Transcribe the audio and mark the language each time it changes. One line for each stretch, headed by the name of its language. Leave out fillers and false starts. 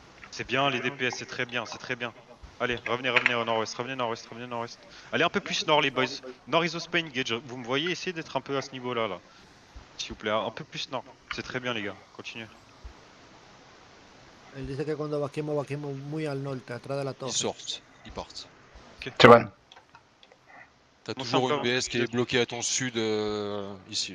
French: C'est bien les DPS, c'est très bien. Allez, revenez au nord-ouest, Allez un peu plus nord les boys, nord is Spain Gage, vous me voyez, essayez d'être un peu à ce niveau-là, là. S'il vous plaît, un peu plus nord, c'est très bien les gars, continuez.
Spanish: Él dice que cuando vaquemos muy al norte, atrás de la torre.
French: Ils partent. Ok. C'est bon. T'as toujours une BS qui est bloquée à ton sud, ici.